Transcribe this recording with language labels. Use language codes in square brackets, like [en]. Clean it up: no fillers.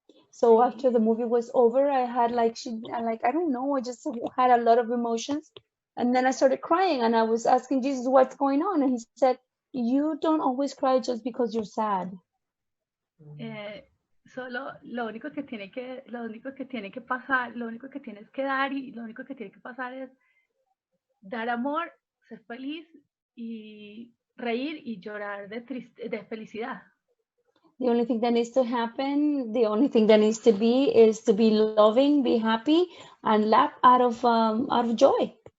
[en] So after the movie was over, I had I don't know, I just had a lot of emotions. And then I started crying and I was asking Jesus, what's going on? And he said, you don't always cry just because you're sad. [es] solo lo único que tiene que pasar, lo único que tienes que dar y lo único que tiene que pasar es dar amor, ser feliz y reír y llorar de felicidad. [en] The only thing that needs to happen, the only thing that needs to be is to be loving, be happy, and laugh out of joy.